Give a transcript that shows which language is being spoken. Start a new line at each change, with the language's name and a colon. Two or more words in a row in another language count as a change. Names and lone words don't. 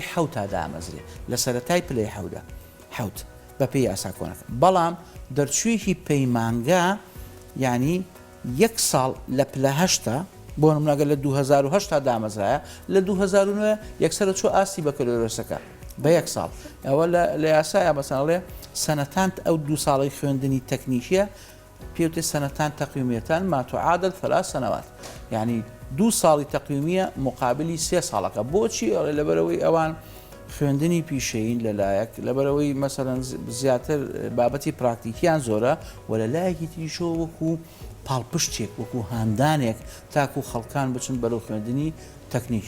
Central Kurdish: حەوتا دامەزرێ لە سەرەتای پلەی حەوت بە پێی یاسا کۆنەکە بەڵام دەرچوویەکی پەیمانگا ینی 1 ساڵ لە پلە هەشتا بۆ نمونەگە لە 2008 دامەزرایە لە 2009 یەکسەرە چۆ ئاستی بەکەلۆریۆسەکە بە 1 ساڵ ئەوە لە یاسایە بەسەڵێ سەنەتان ئەو 2 ساڵی خوێندنی تەکنیکیە پێوتێ سەنەتان تەقویمیەتان
Arabic: ما تعادل 3 سنوات
Central Kurdish: یعنی 2 ساڵی تەقویمیە مقابلی 3 ساڵەکە. بۆچی لەبەرەوەی ئەوان خوێندنی پیشەین لەلایەک لەبەرەوەی مەسەرەن زیاتر بابەتی پراکتیکیان زۆرە و لە لایەکی تریشەوە وەکو پاڵپشتێک وەکو هاندانێک تاکو خەڵکان بچن بەرەو خوێندنی تەکنیکی.